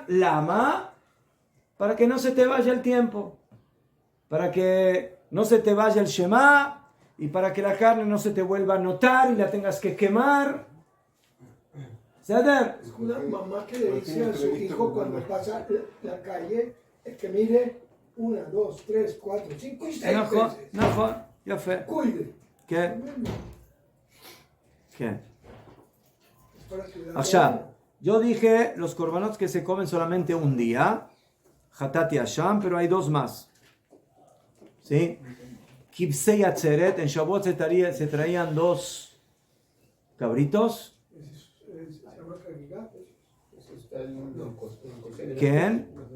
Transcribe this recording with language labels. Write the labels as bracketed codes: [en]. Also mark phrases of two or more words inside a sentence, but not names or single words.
[es] Lama, para que no se te vaya el tiempo, para que no se te vaya el Shema y para que la carne no se te vuelva a notar y la tengas que quemar. [he] ¿Sader? [es] Es una mamá que le dice a su hijo cuando pasa la calle, es que mire 1, 2, 3, 4, 5 y 6 veces. [he] נכון, יפה. [es] Cuide. [he] כן. כן. עכשיו, [es] yo dije los korbanot que se comen solamente un día, [he] חטאת ואשם, [es] pero hay 2 más. ¿Sí? [he] כבשי עצרת, [es] en Shavuot se traían 2 cabritos. ¿Quién?